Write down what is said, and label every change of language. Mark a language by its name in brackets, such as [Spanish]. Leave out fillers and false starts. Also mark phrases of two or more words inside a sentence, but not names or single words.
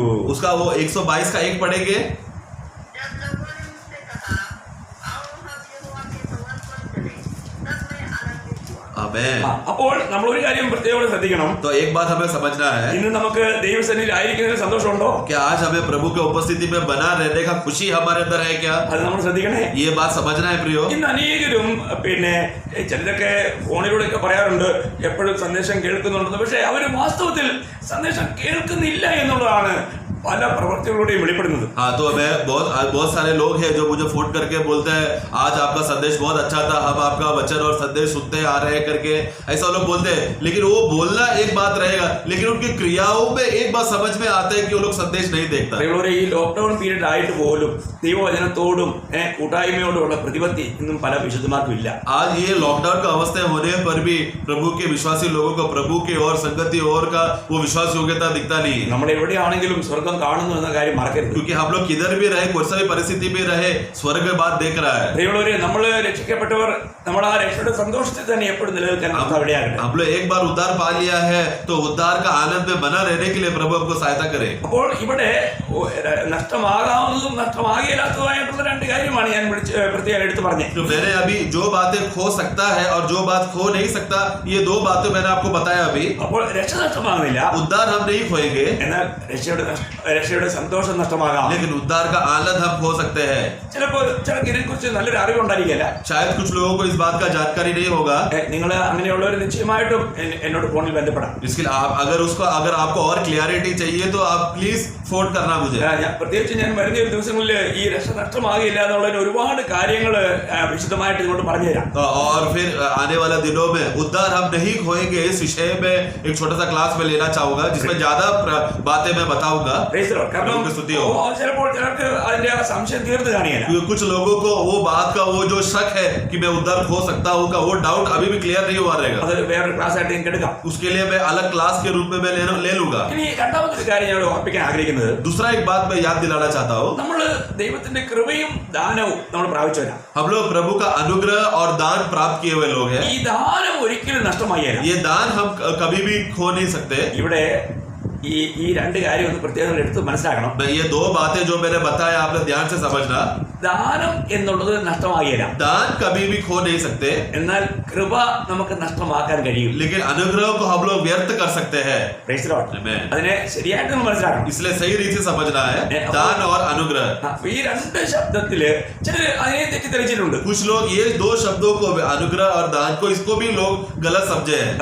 [Hindi] उसका वो 122 का 1 पढ़ेंगे. जब लोगों ने मुझसे कहा आओ हम यहोवा के समर्पण करें, तब मैं आनंदित हुआ. आमेन. [Malayalam] അപ്പോൾ നമ്മൾ ഒരു കാര്യം പ്രത്യേകം ശ്രദ്ധിക്കണം. [Hindi] तो एक बात हमें समझना है [Malayalam] ഇന്ന് നമുക്ക് ദൈവസന്നിധിയിൽ ആയിരിക്കുന്നതിന് സന്തോഷമുണ്ടോ? [Hindi] क्या आज हमें प्रभु की उपस्थिति में बना रहने का खुशी हमारे अंदर है क्या? [Malayalam] അത് നമ്മൾ ശ്രദ്ധിക്കണേ. [Hindi] ये बात समझना है प्रियो. [Malayalam] ഇന്ന് അനേകരും ചിലരൊക്കെ ഫോണിലൂടെയൊക്കെ പറയാറുണ്ട് എപ്പോഴും സന്ദേശം കേൾക്കുന്നുണ്ടെന്ന്. പക്ഷെ അവർ വാസ്തവത്തിൽ സന്ദേശം കേൾക്കുന്നില്ല എന്നുള്ളതാണ് പല പ്രവർത്തികളുടെയും വെളിപ്പെടുന്നത്. [Hindi] हाँ, तो हमें बहुत सारे लोग हैं जो मुझे फोन करके बोलते हैं आज आपका संदेश बहुत अच्छा था, हम आपका वचन और संदेश सुनते आ रहे हैं करके ऐसा लोग बोलते हैं. लेकिन वो बोलना एक बात रहेगा, लेकिन उनकी क्रियाओं में एक बात समझ में आता है कि वो लोग संदेश नहीं देखता. [Malayalam] ഈ [English] lockdown period [Malayalam] ആയിട്ട് പോലും ദൈവവചനത്തോടും കൂട്ടായ്മയോടുമുള്ള പ്രതിപത്തി ഇന്നും പല വിശുദ്ധന്മാർക്കും ഇല്ല. [Hindi] आज ये लॉकडाउन का अवस्था होने पर भी प्रभु के विश्वासी लोगों को प्रभु के और संगति और का वो विश्वास योग्यता दिखता नहीं है. [Malayalam] നമ്മൾ എവിടെയാണെങ്കിലും സ്വർഗം കാണുന്നു എന്ന കാര്യം മറക്കരുത്. [Hindi] क्योंकि हम लोग किधर भी रहे, कोई सा भी परिस्थिति में रहे, स्वर्ग में बात देख रहा है. [Malayalam] പ്രിയമുള്ളവരെ, നമ്മൾ രക്ഷിക്കപ്പെട്ടവർ നമ്മൾ ആ രക്ഷയുടെ സന്തോഷത്തിൽ തന്നെ എപ്പോഴും നിലനിൽക്കാൻ ഇടയാകട്ടെ. [Hindi] हम लोग एक बार उद्धार पा लिया है तो उद्धार का आनंद में बना रहने के लिए प्रभु हमको सहायता करे. [Malayalam] അപ്പോൾ ഇവിടെ നഷ്ടമാകാവുന്നതും നഷ്ടമാകില്ലാത്തതുമായിട്ടുള്ള രണ്ട് കാര്യമാണ് ഞാൻ പ്രത്യേകം എടുത്തു പറഞ്ഞത്. [Hindi] तो मैंने अभी जो बातें खो सकता है और जो बात खो नहीं सकता, ये 2 बातें मैंने आपको बताया अभी. [Malayalam] അപ്പോൾ രക്ഷ നഷ്ടമാകുന്നില്ല, [Hindi] उद्धार हम नहीं खोएंगे, [Malayalam] എന്നാൽ രക്ഷയുടെ സന്തോഷം നഷ്ടമാകാം. [Hindi] लेकिन उद्धार का आनंद हम खो सकते हैं. [Malayalam] ചിലപ്പോൾ ചിലർക്ക് ഇതിനെക്കുറിച്ച് നല്ലൊരു അറിവുണ്ടായിരിക്കില്ല. [Hindi] शायद कुछ लोगों को इस बात का जानकारी नहीं होगा. [Malayalam] നിങ്ങൾ അങ്ങനെയുള്ളവർ നിശ്ചയമായിട്ടും എന്നോട് ഫോണിൽ ബന്ധപ്പെടാം. [Hindi] इसके लिए अगर आपको और क्लियरिटी चाहिए तो आप प्लीज फोन करना मुझे. [Malayalam] പ്രത്യേകിച്ച് ഞാൻ വരുന്ന ഒരു ദിവസങ്ങളിൽ ഈ രക്ഷ നഷ്ടമാകില്ല എന്നുള്ളതിന് ഒരുപാട് കാര്യങ്ങൾ വിശദമായിട്ട് ഇങ്ങോട്ട് പറഞ്ഞുതരാം. [Hindi] और फिर आने वाले दिनों में उद्धार हम नहीं खोएंगे इस विषय में एक छोटा सा क्लास में लेना चाहूंगा जिसमें ज्यादा बातें मैं बताऊंगा. [Malayalam] കാരണം ചിലപ്പോൾ ചിലർക്ക് അതിന്റെ ആ സംശയം തീർന്നു കാണില്ല. [Hindi] कुछ लोगों को वो बात का वो जो शक है कि मैं उद्धार खो सकता हूँ का वो डाउट अभी भी क्लियर नहीं हुआ रहेगा. [Malayalam] അതൊരു വേറൊരു ക്ലാസ് ആയിട്ട് എനിക്ക് എടുക്കാം. [Hindi] उसके लिए मैं अलग क्लास के रूप में मैं ले लूंगा. [Malayalam] ഇനി രണ്ടാമത്തെ കാര്യം ഞാൻ ഓർപ്പിക്കാൻ ആഗ്രഹിക്കുന്നത്, [Hindi] दूसरा एक बात मैं याद दिलाना चाहता हूँ. [Malayalam] നമ്മൾ ദൈവത്തിന്റെ കൃപയും ദാനവും നമ്മൾ പ്രാപിച്ചവരാ. [Hindi] हम लोग प्रभु का अनुग्रह और दान प्राप्त किए हुए लोग हैं. [Malayalam] ഈ ദാനം ഒരിക്കലും നഷ്ടമായില്ല. [Hindi] ये दान हम कभी भी खो नहीं सकते. [Malayalam] ഇവിടെ ഈ രണ്ട് കാര്യം ഒന്ന് പ്രത്യേകം എടുത്ത് മനസ്സിലാക്കണം. [Hindi] ये 2 बातें जो मैंने बताया आपने ध्यान से समझना. [Malayalam] ദാനം എന്നുള്ളത് നഷ്ടമാകില്ല, [Hindi] दान कभी भी खो नहीं सकते, [Malayalam] എന്നാൽ കൃപ നമുക്ക് നഷ്ടമാക്കാൻ കഴിയും. [Hindi] लेकिन अनुग्रह को हम लोग व्यर्थ कर सकते हैं. [English] Praise the Lord. Amen. [Malayalam] അതിനെ ശരിയായിട്ട് നമ്മൾ മനസ്സിലാക്കണം. [Hindi] इसलिए सही रीति से समझना है दान और अनुग्रह. [Malayalam] ഈ രണ്ട് ശബ്ദത്തില് ചിലർ അതിനെ തെറ്റിദ്ധരിച്ചിട്ടുണ്ട്. [Hindi] कुछ लोग ये 2 शब्दों को अनुग्रह और दान को इसको भी लोग गलत समझे हैं.